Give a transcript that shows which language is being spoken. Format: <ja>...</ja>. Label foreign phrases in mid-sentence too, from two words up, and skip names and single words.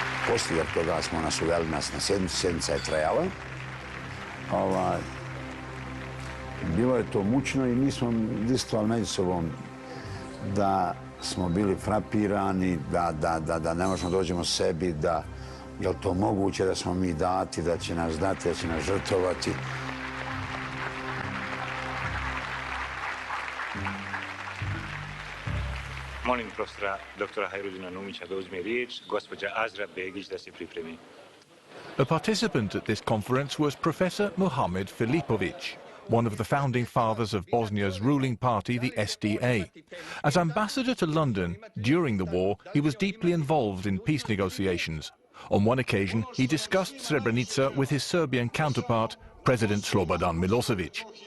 <bs>poslije toga smo nas uveli na sjednicu, sjednica je trajala. Bilo je to mučno i mi smo diskutovali među sobom da smo bili frapirani, da ne možemo dođemo sebi, da je li to moguće da smo mi dati, da će nas dati, da će nas žrtvovati. Molim profesora doktora Hajrudina Numića da uzme riječ, gospođa Azra Begić da se pripremi.</bs> <en>A participant at this conference was Professor Muhammad Filipović, one of the founding fathers of Bosnia's ruling party, the SDA. As ambassador to London during the war, he was deeply involved in peace negotiations. On one occasion, he discussed Srebrenica with his Serbian counterpart, President Slobodan Milosevic.</en>